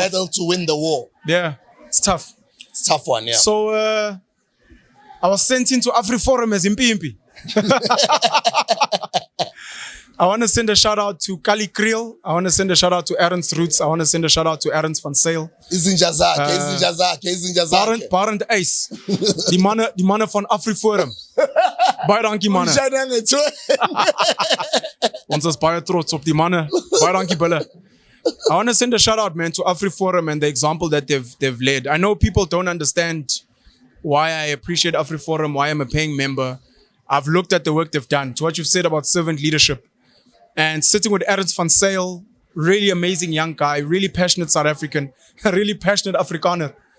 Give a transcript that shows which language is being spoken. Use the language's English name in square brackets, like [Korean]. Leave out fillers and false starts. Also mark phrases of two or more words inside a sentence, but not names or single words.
[English] battle to win the war? Yeah, it's tough. It's a tough one, yeah. So I was sent into AfriForum as Impi. I want to send a shout out to Kali Kriel. I want to send a shout out to Aaron's Roots. I want to send a shout out to Aaron's Van Sale. [Zulu] Izinja zakhe. [English] Parent Ace. [Afrikaans] Die mannen van AfriForum. Baie dankie manne. Ons is baie trots op die manne. Baie dankie bulle. [English] I want to send a shout out, man, to AfriForum and the example that they've led. I know people don't understand why I appreciate AfriForum, why I'm a paying member. I've looked at the work they've done, to what you've said about servant leadership. And sitting with Aaron Van Sale, really amazing young guy, really passionate South African, really passionate Afrikaner.